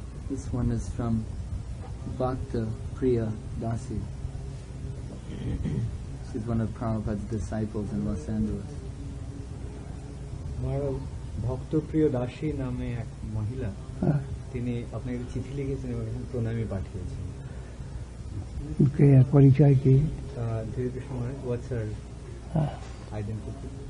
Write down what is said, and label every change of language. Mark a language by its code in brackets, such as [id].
[en] This one is from Bhakta Priya Dasi. She's one of Prabhupada's disciples in Los Angeles. [bn] মহারাজ ভক্তপ্রিয় দাসী নামে এক মহিলা, তিনি আপনাকে চিঠি লিখেছেন এবং এখানে প্রণামী পাঠিয়েছেন। পরিচয় কি? [en] Dhire Krishna Maharaj, what's her identity?